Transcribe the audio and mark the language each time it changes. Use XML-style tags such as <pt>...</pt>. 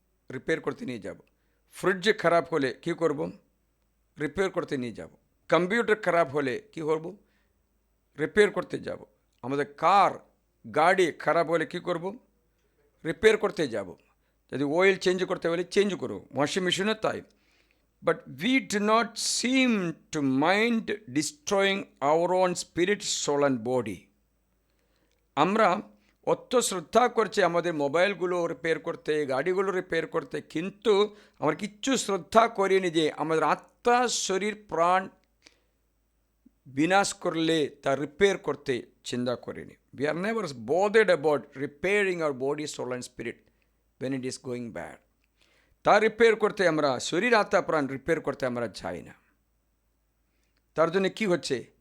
<bn>Repair করতে নিয়ে যাব। ফ্রিজ খারাপ হলে কি করব? রিপেয়ার করতে নিয়ে যাব। কম্পিউটার খারাপ হলে কি করব? রিপেয়ার করতে যাব। আমাদের কার, গাড়ি খারাপ হলে কি করব? রিপেয়ার করতে যাব। যদি অয়েল চেঞ্জ করতে হলে চেঞ্জ করব, ওয়াশিং মেশিনও তাই।</bn> <en>But we do not seem to mind destroying our own spirit, soul and body.</en> <bn>আমরা অত শ্রদ্ধা করছি আমাদের মোবাইলগুলো রিপেয়ার করতে, গাড়িগুলো রিপেয়ার করতে, কিন্তু আমরা কিচ্ছু শ্রদ্ধা করিনি যে আমাদের আত্মা, শরীর, প্রাণ বিনাশ করলে তা রিপেয়ার করতে চিন্তা করিনি।</bn> <en>We are never bothered about repairing our body, soul and spirit when it is going bad.</en> <bn>তা রিপেয়ার করতে আমরা, শরীর, আত্মা, প্রাণ রিপেয়ার করতে আমরা চাই না। তার জন্য কী হচ্ছে?</bn>